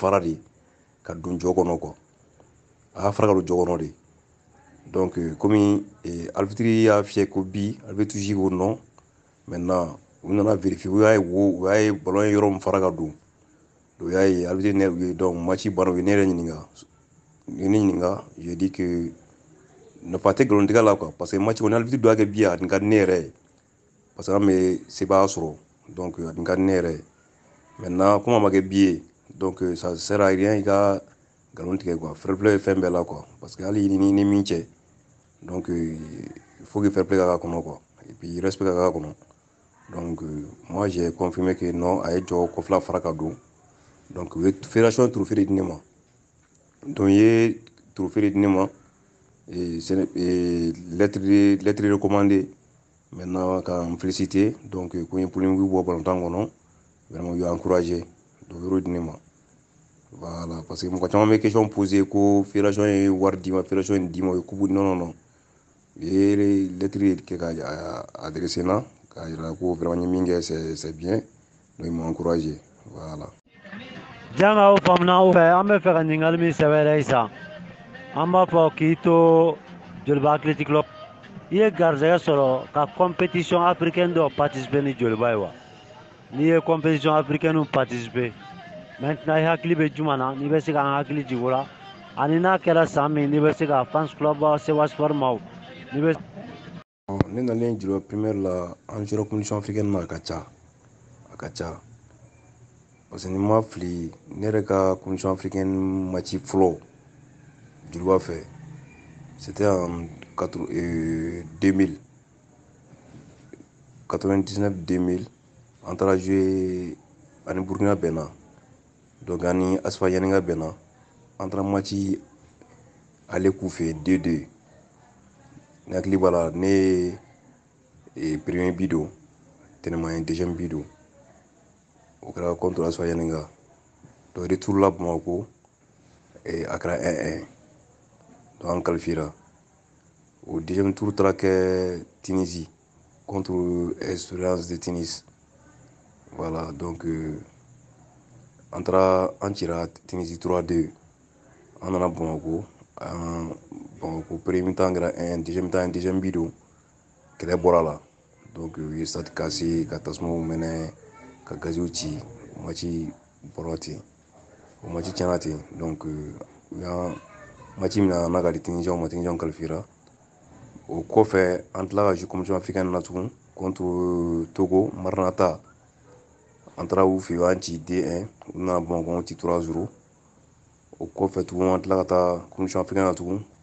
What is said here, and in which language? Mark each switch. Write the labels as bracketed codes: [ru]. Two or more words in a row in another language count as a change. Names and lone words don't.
[bm] fara de ka don jɔ kɔnɔ quoi a y'a fara ka don jɔ kɔnɔ de donc komi arbitre y'a fiyɛ ko bi arbitre ji ko [fr] non maintenant [bm] u nana vérifier u y'a ye ballon ye yɔrɔ min fara ka don o y'a ye arbitre ne u ye donc match banna u ye ne yɛrɛ ɲininka [fr] j'ai dit que [bm] nafa tɛ nkalontigɛ la quoi [fr] parce que [bm] match kɔni arbitre dɔ y'a kɛ bi a nin ka di ne yɛrɛ ye [fr] parce que [bm] an bɛ sebaaya sɔrɔ donc a nin ka di ne yɛrɛ ye [fr] maintenant comme [bm] a ma kɛ bi ye [fr] donc ça sert à rien [bm] i ka nkalon tigɛ quoi [en] fair play [bm] ye fɛn bɛɛ la quoi [fr] parce que [bm] hali ni min cɛ [fr] donc il faut que [en] fair play [bm] ka k'a kɔnɔ [fr] quoi et puis respect [bm] ka k'a kɔnɔ [fr] donc moi j'ai confirmé que non [bm] a ye jɔ kɔfɛla fara ka don donc u ye fédération ye trophée de di ne ma donc i ye trophée de di ne ma [fr] lettre recommandée maintenant [bm] ka n féliciter donc ko n ye polémique bɔ balontan kɔnɔ vraiment u y'a encouragé donc u y'o di ne ma [fr] voilà parce que [bm] mɔgɔ caman bɛ [fr] question poser [bm] ko fédération ye wari di ma fédération ye nin di ma o ye kubu non u ye lettre kɛ ka adressé n na k'a jira ko vraiment n ye min kɛ [fr] c'est bien donc ils m'ont encouragé voilà. [bm] Janga o faamuna o fɛ an bɛ fɛ ka ɲininkali min sɛbɛnna i san an b'a fɔ k'i to Joliba Athletic Club i ye garizɛgɛ sɔrɔ ka [fr] compétition africaine [bm] dɔ participer ni Joliba ye wa n'i ye [fr] compétition africaine participer maintenant [bm] i hakili bɛ juma na n'i bɛ se k'an hakili jigin o la ani n'a kɛra san min n'i bɛ se ka fans club Sewa Sport maaw n'i bɛ. ne nalen Joliba première la an sera [fr] compétition africaine [bm] na a ka ca parce que ni ma fili ne yɛrɛ ka [fr] compétition africaine [bm] match fɔlɔ Joliba fɛ [fr] c'était en 2000 [bm] 99-2000 an taara jouer ani Burkina bɛnna donc ani Asfa Yaninga bɛnna an taara match ale k'u fɛ 2-2 ne hakili b'a la ne ye premier bi don tɛnɛma ye deuxième bi don o kɛra contre Asfa Yaninga [fr] donc retour [bm] la Bamako a kɛra 1-1 donc an qualifiera o [fr] deuxième tour [bm] taara kɛ Tunisie contre Espérance de Tunis [fr] voilà donc [bm] an cira Tunisie 3-2 an nana Bamako an bon ko [fr] premier mi-temps [bm] kɛra 1 [fr] deuxième mi-temps un deuxième but [bm] don kɛlɛ bɔra la donc u ye [fr] stade cassé [bm] ka tasumaw mɛnɛ ka gaziw ci o match bɔra ten o match tiɲɛna ten donc u y'an match mina n'a ka di Tunisiens ma Tunisiens qualifiera o kɔfɛ an tila ka jouer [fr] compétition africaine [bm] na tugun contre Togo Maranatha an taara u fɛ yen u y'an ci 2-1 u nana Bamakɔ ci 3-0 o kɔfɛ tugun an tila ka taa [fr] compétition africaine [bm] na tugun